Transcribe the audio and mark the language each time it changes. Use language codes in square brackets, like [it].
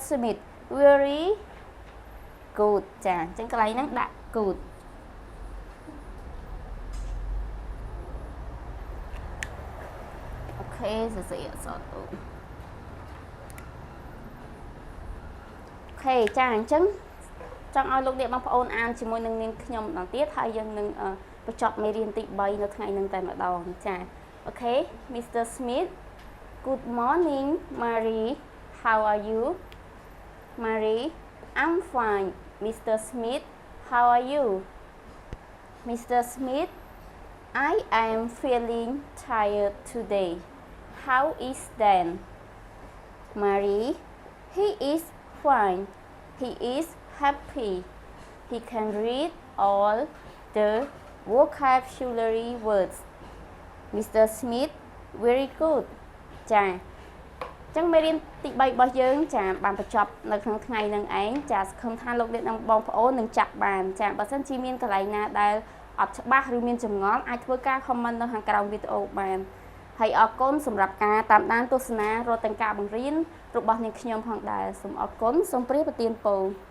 [en] Smith very good [km] ចាអញ្ចឹងកន្លែងហ្នឹងដាក់ good អូខេសរសេរអក្សរទូអូខេចាអញ្ចឹងចង់ឲ្យលោកអ្នកបងប្អូនអានជាមួយនឹងនាងខ្ញុំម្ដងទៀតហើយយើងនឹងបញ្ចប់មេរៀនទី3នៅថ្ងៃនេះតែម្ដងចាអូខេ Mr. [en] Smith Good morning Mary how are you Mary I'm fine Mr. Smith how are you Mr. Smith I am feeling tired today how is Dan Mary he is fine he is happy he can read all the vocabulary words Mr. Smith very good [km] ចាអញ្ចឹងមេរៀនទី3របស់យើងចាបានបញ្ចប់នៅក្នុងថ្ងៃហ្នឹងឯងចាសង្ឃឹមថាលោកអ្នកនិងបងប្អូននឹងចាប់បានចាបើសិនជាមានកន្លែងណាដែលអត់ច្បាស់ឬមានចម្ងល់អាចធ្វើការ comment នៅខាងក្រោមវីដេអូបានហើយអរគុណសម្រាប់ការតាមដានទស្សនារកទាំងការបង្រៀនរបស់នាងខ្ញុំផងដែរសូមអរគុណសូមព្រះប្រទានពរ